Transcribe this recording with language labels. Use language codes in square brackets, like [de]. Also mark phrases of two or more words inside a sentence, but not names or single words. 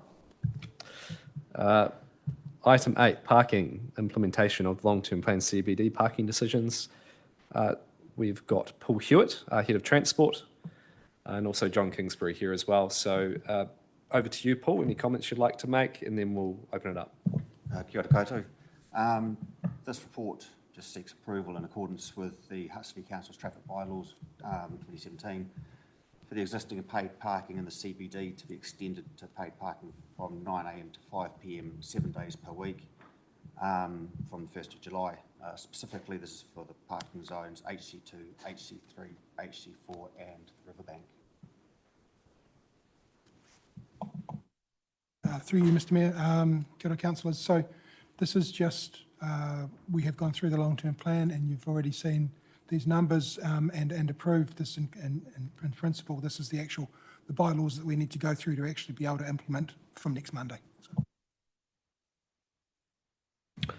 [en] Item 8, parking, implementation of long-term plan CBD parking decisions. We've got Paul Hewitt, Head of Transport, and also John Kingsbury here as well. So over to you, Paul. Any comments you'd like to make, and then we'll open it up. [mi] Kia ora koutou. [en] This report just seeks approval in accordance with the Hutt City Council's traffic bylaws 2017 for the existing paid parking in the CBD to be extended to paid parking from 9 a.m. to 5 p.m. 7 days per week from the 1st of July. Specifically, this is for the parking zones HC2, HC3, HC4 and Riverbank. Through you, Mr Mayor, [mi] kia ora councillors. [en] So this is just, we have gone through the long-term plan and you've already seen these numbers and approved this in principle. This is the bylaws that we need to go through to actually be able to implement from next Monday. So.